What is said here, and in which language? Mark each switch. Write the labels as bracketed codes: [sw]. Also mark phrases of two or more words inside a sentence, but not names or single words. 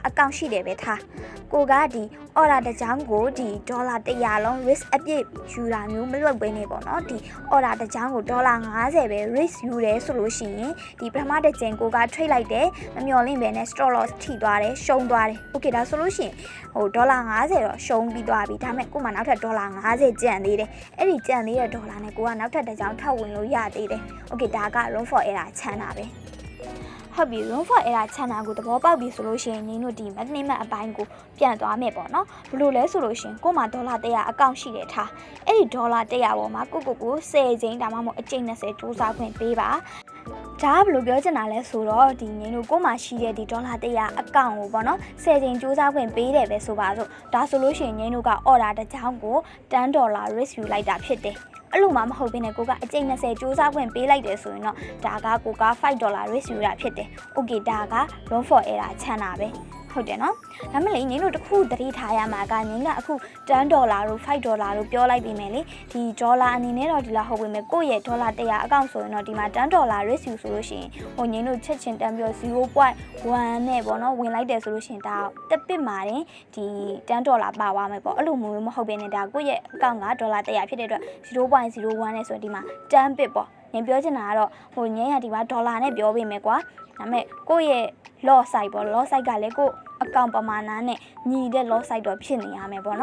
[my] အကောင့်ရှိတယ်ပဲထားကိုကဒီ order တစ်ချောင်းကိုဒီဒေါ်လာ100လုံး risk အပြည့်ယူတာမျိုးမလုပ်ဘဲနေပေါ့နော်ဒီ order တစ်ချောင်းကိုဒေါ်လာ50ပဲ risk ယူတယ်ဆိုလို့ရှိရင်ဒီပထမတစ်ချိန်ကိုက trade လိုက်တယ်မမျော်လင့်ပဲနဲ့ [en] stop loss [my] ထိသွားတယ်ရှုံးသွားတယ် Okay ဒါဆိုလို့ရှိရင်ဟိုဒေါ်လာ50တော့ရှုံးပြီးသွားပြီ ဒါပေမဲ့ကို့မှာနောက်ထပ်ဒေါ်လာ50ကျန်သေးတယ်အဲ့ဒီကျန်သေးတဲ့ဒေါ်လာနဲ့ကိုကနောက်ထပ်တစ်ချောင်းထပ်ဝင်လို့ရသေးတယ် Okay ဒါက [en] room for error [my] ချမ်းတာပဲဟုတ်ပြီ [en] room for error [my] ချမ်းတာကိုသဘောပေါက်ပြီဆိုလို့ရှိရင်ညီတို့ဒီ management အပိုင်းကိုပြန်သွားမယ်ပေါ့နော် ဘယ်လိုလဲဆိုလို့ရှိရင်ကို့မှာဒေါ်လာ100အကောင့်ရှိတယ်ထားအဲ့ဒီဒေါ်လာ100ပေါ်မှာကို10ချိန်ဒါမှမဟုတ်အကျိန်20စူးစမ်းခွင့်ပေးပါဒါကဘယ်လိုပြောချင်တာလဲဆိုတော့ဒီ ငင်းတို့ကိုမှရှိတဲ့ဒီဒေါ်လာ100အကောင့်ကိုပေါ့နော်10ချိန်စူးစမ်းခွင့်ပေးတယ်ပဲဆိုပါစို့ဒါဆိုလို့ရှိရင်ငင်းတို့က order တစ်ချောင်းကို $10 risk ယူလိုက်တာဖြစ်တယ်အဲ့လိုမှမဟုတ်ဘဲနဲ့ကိုကအကျိန်20စူးစမ်းခွင့်ပေးလိုက်တယ်ဆိုရင်တော့ဒါကကိုက$5 risk ယူတာဖြစ်တယ် Okay ဒါက [en] room for error [my] ချမ်းတာပဲဟုတ်တယ်နော်ဒါမှမဟုတ်ငင်းတို့တစ်ခုသတိထားရမှာကငင်းကအခု$10တို့$5တို့ပြောလိုက်ပြီမယ်လေဒီဒေါ်လာအနေနဲ့တော့ဒီလားဟုတ်ပြီမယ်ကိုယ့်ရဲ့ဒေါ်လာ100အကောင့်ဆိုရင်တော့ဒီမှာ$10 risk ယူဆိုလို့ရှိရင်ဟိုငင်းတို့ချက်ချင်းတန်းပြီးတော့ 0.1နဲ့ပေါ့နော်ဝင်လိုက်တယ်ဆိုလို့ရှိရင်ဒါတစ်ပစ်မှာတင်ဒီ$10ပါသွားမယ်ပေါ့အဲ့လိုမျိုးမဟုတ်ဘဲနဲ့ဒါကိုယ့်ရဲ့အကောင့်ကဒေါ်လာ100ဖြစ်တဲ့အတွက်0.01နဲ့ဆိုရင်ဒီမှာ10 bit ပေါ့ငင်းပြောချင်တာကတော့ဟိုငင်းရဒီမှာဒေါ်လာနဲ့ပြောပေးမယ်ကွာဒါပေမဲ့ကိုယ့်ရဲ့ [en] loss side [my] ပေါ့ [en] loss side [my] ကလည်းကိုအကောင့်ပမာဏနဲ့ညီတဲ့ [en] loss side [my] တော့ဖြစ်နေရမယ်ပေါ့